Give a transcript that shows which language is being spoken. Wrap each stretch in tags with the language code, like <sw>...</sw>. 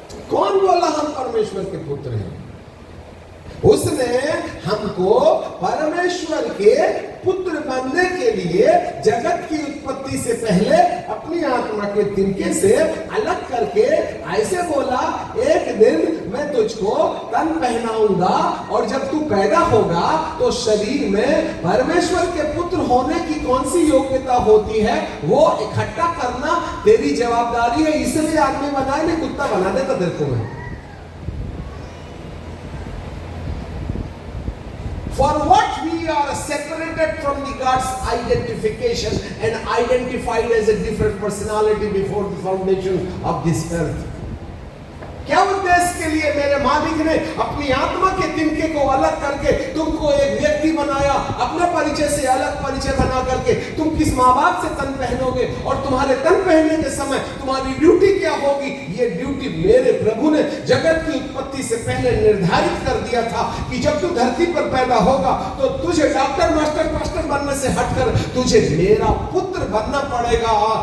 <hi>कौन बोला हम परमेश्वर के पुत्र हैं? उसने हमको परमेश्वर के पुत्र बनने के लिए जगत की उत्पत्ति से पहले अपनी आत्मा के तिनके से अलग करके ऐसे बोला, एक दिन मैं तुझको तन पहनाऊंगा और जब तू पैदा होगा तो शरीर में परमेश्वर के पुत्र होने की कौन सी योग्यता होती है वो इकट्ठा करना तेरी जवाबदारी है। इसलिए आदमी बनाए, नहीं कुत्ता बना देता तेरे को मैं।</hi> <en>For what we are separated from the God's identification and identified as a different personality before the foundation of this earth.</en> <hi>क्या उद्देश्य के लिए मेरे मालिक ने अपनी आत्मा के तिनके को अलग करके तुमको एक व्यक्ति बनाया, अपने परिचय से अलग परिचय बना करके तुम किस माँ बाप से तन पहनोगे और तुम्हारे तन पहनने के समय तुम्हारी ड्यूटी क्या होगी? ये ड्यूटी मेरे प्रभु ने जगत की उत्पत्ति से पहले निर्धारित कर दिया था कि जब तू धरती पर पैदा होगा तो तुझे डॉक्टर मास्टर पास्टर बनने से हटकर तुझे मेरा पुत्र बनना पड़ेगा।</hi>